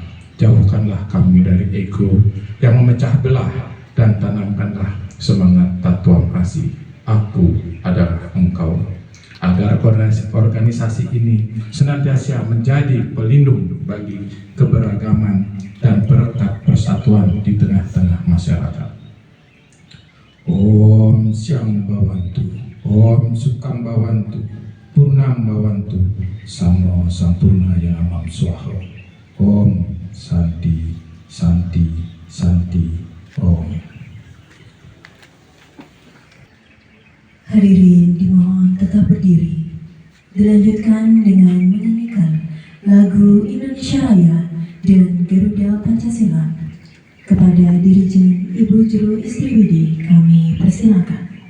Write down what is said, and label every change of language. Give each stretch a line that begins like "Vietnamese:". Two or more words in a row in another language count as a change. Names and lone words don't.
Indonesian: Jauhkanlah kami dari ego yang memecah belah dan tanamkanlah semangat tatuam kasih. Aku adalah engkau. Agar organisasi ini senantiasa menjadi pelindung bagi keberagaman dan perekat persatuan di tengah-tengah masyarakat.
Sanskrit: Om Syang Bawantu, Om Sukang Bawantu, Purnam Bawantu, Samo Sampurna Ya Amam Swaha. Om Santi, Santi, Santi, Om.
Indonesian: Hadirin dimohon tetap berdiri. Dilanjutkan dengan menyanyikan lagu Indonesia Raya dan Garuda Pancasila. Kepada Dirjen Ibu Juru Istiwidi kami persilakan.